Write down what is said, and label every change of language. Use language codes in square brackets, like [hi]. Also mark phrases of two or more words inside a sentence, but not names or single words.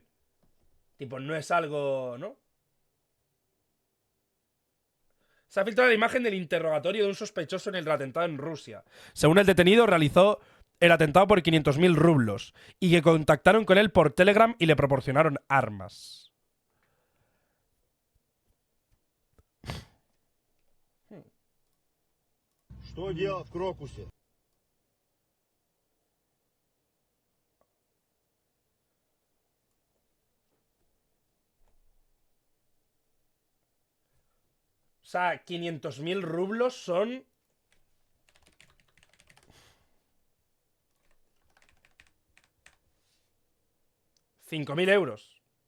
[es] Tipo, no es algo, ¿no? Se ha filtrado la imagen del interrogatorio de un sospechoso en el atentado en Rusia. Según el detenido, realizó el atentado por 500.000 rublos y que contactaron con él por Telegram y le proporcionaron armas. [ru] Что делать в Крокусе? [es] O sea, 500.000 rublos son... €5.000.